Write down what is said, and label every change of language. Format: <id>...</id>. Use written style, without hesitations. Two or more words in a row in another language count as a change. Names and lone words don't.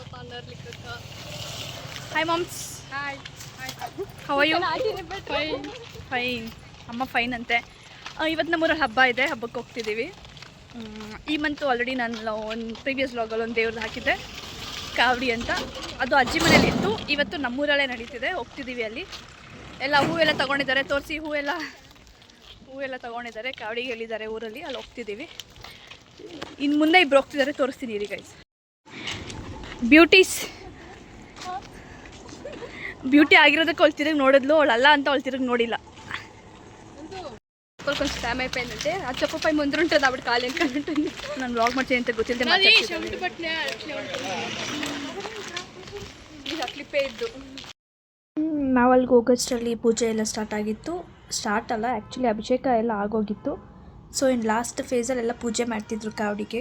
<en>Hi moms. Hi. How are you? Fine. Fine.</en> <kn>ಅಮ್ಮ ಫೈನ್ ಅಂತೆ. ಇವತ್ತು ನಮ್ಮೂರಲ್ಲಿ ಹಬ್ಬ ಇದೆ, ಹಬ್ಬಕ್ಕೆ ಹೋಗ್ತಿದ್ದೀವಿ. ಈ ಮಂತು ಆಲ್ರೆಡಿ ನಾನು ಒಂದು</kn> <en>previous vlog</en> <kn>ಒಂದು ದೇವ್ರದ್ದು ಹಾಕಿದ್ದೆ, ಕಾವಡಿ ಅಂತ. ಅದು ಅಜ್ಜಿ ಮನೇಲಿ ಇತ್ತು. ಇವತ್ತು ನಮ್ಮೂರಲ್ಲೇ ನಡೀತಿದೆ, ಹೋಗ್ತಿದ್ದೀವಿ ಅಲ್ಲಿ. ಎಲ್ಲ ಹೂವೆಲ್ಲ ತೊಗೊಂಡಿದ್ದಾರೆ, ತೋರಿಸಿ. ಹೂವೆಲ್ಲ ತೊಗೊಂಡಿದ್ದಾರೆ, ಕಾವಡಿಗೆ ಹೇಳಿದ್ದಾರೆ ಊರಲ್ಲಿ, ಅಲ್ಲಿ ಹೋಗ್ತಿದ್ದೀವಿ. ಇನ್ನು ಮುಂದೆ ಇಬ್ಬರು ಹೋಗ್ತಿದ್ದಾರೆ, ತೋರಿಸ್ತೀನಿ ರೀ ಗೈಸ್. ಬ್ಯೂಟಿ ಆಗಿರೋದಕ್ಕೆ ಅವಳು ತಿರುಗಿ ನೋಡಿದ್ಲು, ಅವಳಲ್ಲ ಅಂತ ಅವಳು ತಿರುಗಿ ನೋಡಿಲ್ಲ.</kn> <te>కొంచెం టైం అయిపోయిందంటే ఆ చెప్పుపై ముందు ఉంటుంది అప్పుడు కాలు వెనకాల ఉంటుంది.</te> <kn>ನಾನು ವ್ಲಾಗ್ ಮಾಡ್ತೀನಿ ಅಂತ ಗೊತ್ತಿಲ್ಲದೆ ಕ್ಲಿಪ್ಪೇ ಇದ್ದು. ನಾವು ಅಲ್ಲಿಗೆ ಹೋಗೋಷ್ಟರಲ್ಲಿ ಪೂಜೆ ಎಲ್ಲ ಸ್ಟಾರ್ಟ್ ಅಲ್ಲ, ಆ್ಯಕ್ಚುಲಿ ಅಭಿಷೇಕ ಎಲ್ಲ ಆಗೋಗಿತ್ತು. ಸೊ ಇನ್ನು</kn> <en>last phase</en> <kn>ಪೂಜೆ ಮಾಡ್ತಿದ್ರು ಕಾವಡಿಗೆ.</kn>